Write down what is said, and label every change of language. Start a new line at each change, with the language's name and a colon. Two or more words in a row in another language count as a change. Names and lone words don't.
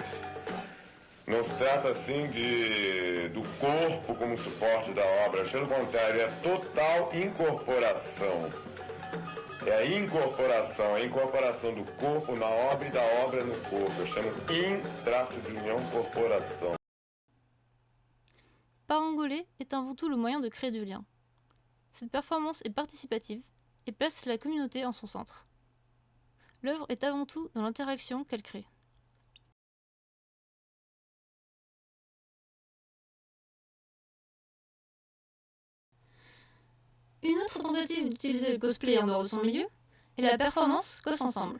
Portuguese: Não se trata assim do corpo como suporte da obra, pelo contrário, é total incorporação. É a incorporação do corpo na obra e da obra no corpo. Eu chamo in-união-corporação.
French: Parangoler est avant tout le moyen de créer du lien. Cette performance est participative et place la communauté en son centre. L'œuvre est avant tout dans l'interaction qu'elle crée. Une autre tentative d'utiliser le cosplay en dehors de son milieu est la performance Cos Ensemble.